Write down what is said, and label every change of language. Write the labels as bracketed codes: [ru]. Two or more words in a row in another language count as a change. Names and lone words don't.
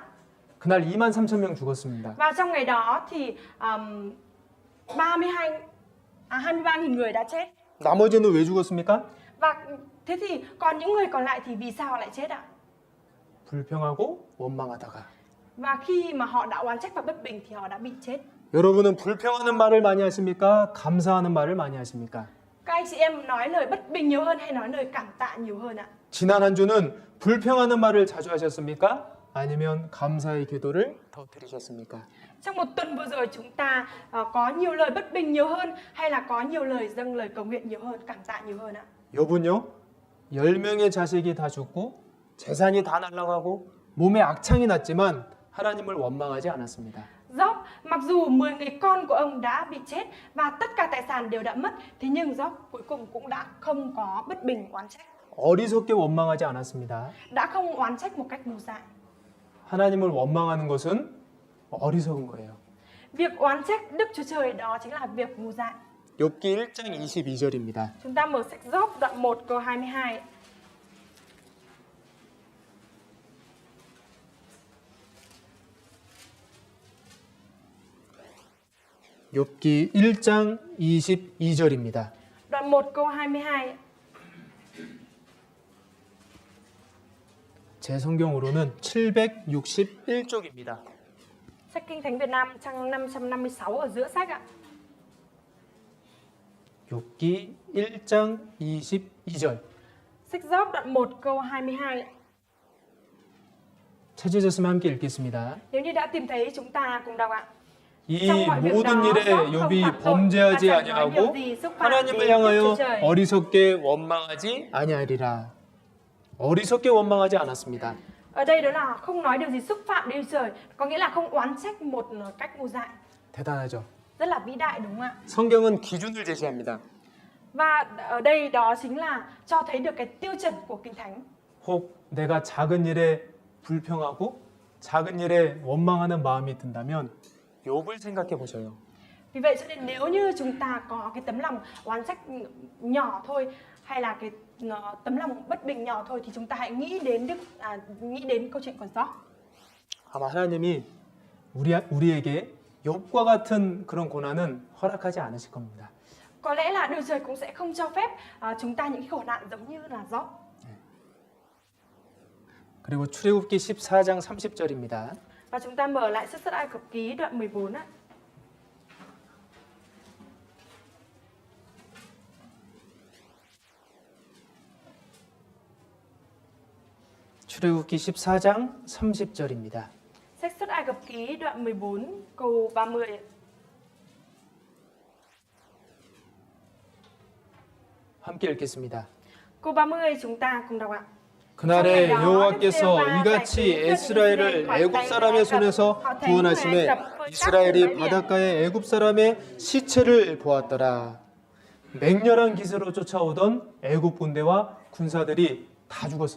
[ko] 그날 23,000명 죽었습니다. [vi] Và trong ngày đó thì 23.000 người đã chết. [ko] 나머지는 왜 죽었습니까? [vi] Và thế thì còn những người còn lại thì vì sao họ lại chết ạ? [ko] 불평하고 원망하다가. [vi] Và khi mà họ đã oán trách và bất bình thì họ đã bị chết. [ko] 여러분은 불평하는 말을 많이 하십니까? 감사하는 말을 많이 하십니까? [vi] Các anh chị em nói lời bất bình nhiều hơn hay nói lời cảm tạ nhiều hơn ạ? [ko] 지난 한 주는 불평하는 말을 자주 하셨습니까? 아니면 감사의 기도를 더 드리셨습니까? [vi] Trong một tuần vừa rồi chúng ta có nhiều lời bất bình nhiều hơn hay là có nhiều lời dâng lời cầu nguyện nhiều hơn, cảm tạ nhiều hơn ạ? [ko] 여분요? 10명의 자식이 다 죽고 재산이 다 날아가고 몸에 악창이 났지만 하나님을 원망하지 않았습니다. [vi] Job, mặc dù 10 người con của ông đã bị chết và tất cả tài sản đều đã mất, thế nhưng Job cuối cùng cũng đã không có bất bình oán trách, [ko] 어리석게 원망하지 않았습니다. [vi] đã không oán trách một cách ngu dại. [ko] 하나님을 원망하는 것은 어리석은 거예요. [vi] Việc oán trách Đức Chúa Trời đó chính là việc ngu dại. [ko] 욥기 1장 22절입니다. [vi] Chúng ta mở sách Job đoạn 1 câu 22. [ko] 욥기 1장 22절입니다. [vi] Đoạn 1 câu 22. [ko] 제 성경으로는 761쪽입니다. [vi] Sách Kinh Thánh Việt Nam trang 556 ở giữa sách ạ. [ko] 욥기 1장 22절. [vi] Sách Job đoạn 1 câu 22. [ko] 찾으셨으면 함께 읽겠습니다. [vi] Nếu như đã tìm thấy chúng ta cùng đọc ạ. [ko] 이 [vi] trong mọi việc [ko] 모든 [vi] đó, [ko] 일에 [vi] Job không [ko] 욥이 [vi] phạm tội và [ko] 범죄하지 [vi] chẳng nói điều [ko] 아니하고 [vi] gì xúc phạm [ko] 하나님을 [vi] đến [ko] 향하여 [vi] Đức Chúa Trời. [ko] 어리석게 원망하지 아니하리라. 어리석게 원망하지 않았습니다. [vi] Ở đây đó là không nói điều gì xúc phạm Đức Chúa Trời, có nghĩa là không oán trách một cách ngu dại. [ko] 대단하죠. [vi] Rất là vĩ đại đúng không ạ? [ko] 성경은 기준을 제시합니다. [vi] Và ở đây đó chính là cho thấy được cái tiêu chuẩn của Kinh Thánh. [ko] 혹 내가 작은 일에 불평하고 작은 일에 원망하는 마음이 든다면 욥을 생각해 보셔요. [vi] Vì vậy cho nên nếu như chúng ta có cái tấm lòng oán trách nhỏ thôi, hay là cái tấm lòng bất bình nhỏ thôi, thì chúng ta hãy nghĩ đến câu chuyện của Gió. [ko] 아마 하나님이 우리에게 욥과 같은 그런 고난은 허락하지 않으실 겁니다. [vi] Có lẽ là Đức Trời cũng sẽ không cho phép chúng ta những cái khổ nạn giống như là Gió. [ko] 그리고 출애굽기 14장 30절입니다. [vi] Và chúng ta mở lại Xuất Ai Cập Ký đoạn 14 ạ. [ko] 출애굽기 14장 30절입니다. [vi] Sách Xuất Ai Cập Ký đoạn 14 câu 30 ạ. [ko] 함께 읽겠습니다. [vi] Câu 30 chúng ta cùng đọc ạ. [ko] 그날에 여호와께서 이같이 이스라엘을 애굽 사람의 손에서 구원하심에 이스라엘이 바닷가에 애굽 사람의 시체를 보았더라. 맹렬한 기세로 쫓아오던 애굽 군대와 군사들이 다 죽었어요.